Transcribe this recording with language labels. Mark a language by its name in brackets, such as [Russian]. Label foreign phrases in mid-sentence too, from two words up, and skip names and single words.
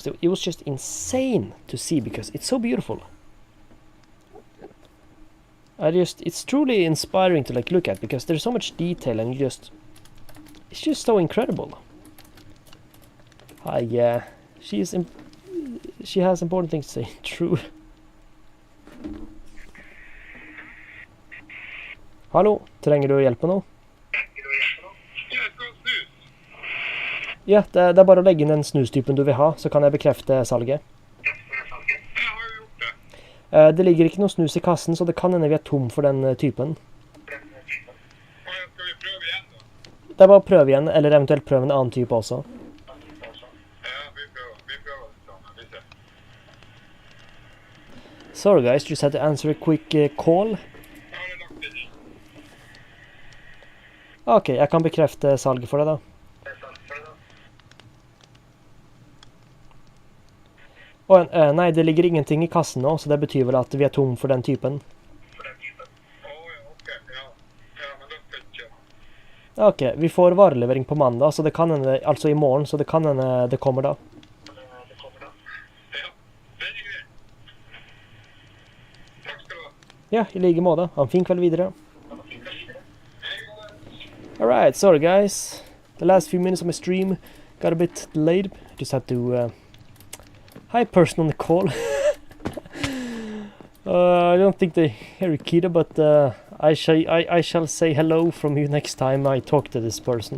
[English] It was just insane to see because it's so beautiful. It's truly inspiring to like look at because there's so much detail and it's just so incredible. Yeah, she has important things to say. True. [Norwegian] Hallo, trenger du hjelp med noe? Ja, det er bare å legge inn den snustypen du vil ha, så kan jeg bekrefte salget. Det ligger ikke noe snus i kassen, så det kan hende vi er tom for den typen. Skal vi prøve igjen da? Det er bare å prøve igjen, eller eventuelt prøve en annen type også. Ja, vi prøver det sammen, vi ser. [English] Sorry guys, just had to answer a quick call. [Norwegian] Jeg har det lagt det i. Ok, jeg kan bekrefte salget for deg da. Nei, det ligger ingenting i kassen nå, så det betyr vel at vi er tom for den typen. Ja, ok, ja, men da skal jeg kjøre. Ok, vi får varelevering på mandag, så det kan hende, altså i morgen, så det kan hende det kommer da. Ja, det er greit. Takk skal du ha. Ja, i like måte. Ha en fin kveld videre. [English] Alright, sorry guys. The last few minutes of my stream got a bit delayed. Just had to... Hi, person on the call. I don't think they hear Akita, but I shall say hello from you next time I talk to this person.